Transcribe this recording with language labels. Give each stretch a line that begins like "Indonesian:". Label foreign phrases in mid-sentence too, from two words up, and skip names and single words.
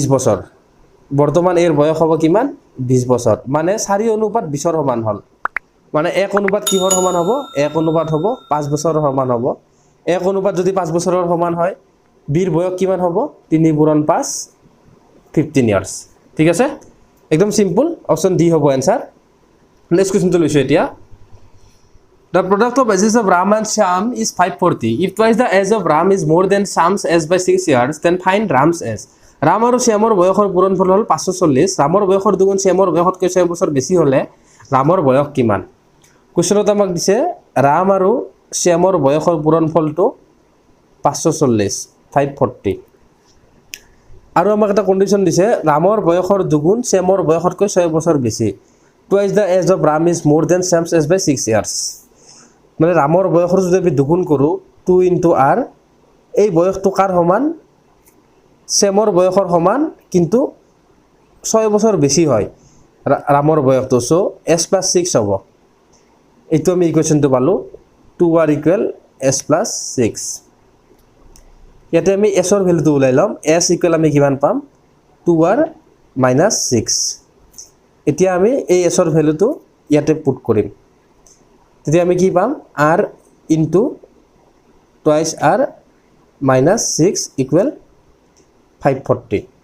Assamese: বছৰ বৰ্তমান এৰ বয়স হ'ব কিমান 20 বছৰ মানে 4:20ৰ সমান হ'ল মানে 1 অনুপাত কিহৰ সমান হ'ব 1 অনুপাত হ'ব 5 বছৰৰ সমান হ'ব 1 অনুপাত যদি 5 বছৰৰ সমান হয় বিৰ বয়স কিমান হ'ব 3 পূৰণ 5 15 ইয়াৰ্স ঠিক আছে একদম
English: simple option D
Assamese: হ'ব
English: answer next questionটো
Assamese: লৈছো এতিয়া
English: The product of ages of Ram and Shyam is 540 if twice the age of Ram is more than Shyam's age by 6 years then find Ram's age
Assamese: Ram আৰু Shyamৰ বয়সৰ পূৰণফল হ'ল 540 Ramৰ বয়সৰ দুগুণ Shyamৰ বয়সতকৈ 6 বছৰ বেছি হ'লে Ramৰ বয়স কিমান কোৱেশ্চনত আমাক দিছে ৰাম আৰু শ্যামৰ বয়সৰ পূৰণফলটো 540 আৰু আমাক এটা কন্ডিশন দিছে ৰামৰ বয়সৰ দুগুণ শ্যামৰ বয়সতকৈ 6 বছৰ বেছি
English: twice the age of Ram is more than Shyam's age by 6 years
Assamese: মানে ৰামৰ বয়সৰ যদি আমি দুগুণ কৰো 2 * r এই বয়সটো কাৰ সমান শ্যামৰ বয়সৰ সমান কিন্তু 6 বছৰ বেছি হয় ৰামৰ বয়সটো সো s + 6 হ'ব এইটো আমি ইকুৱেশ্যনটো পালো 2r = s + 6 ইয়াতে আমি s ৰ ভ্যালুটো উলাই লম s = আমি কিমান পাম 2r - 6 এতিয়া আমি এই s ৰ ভ্যালুটো ইয়াতে পুট কৰিম তেতিয়া আমি কি পাম r *
English: twice r
Assamese: - 6 = 540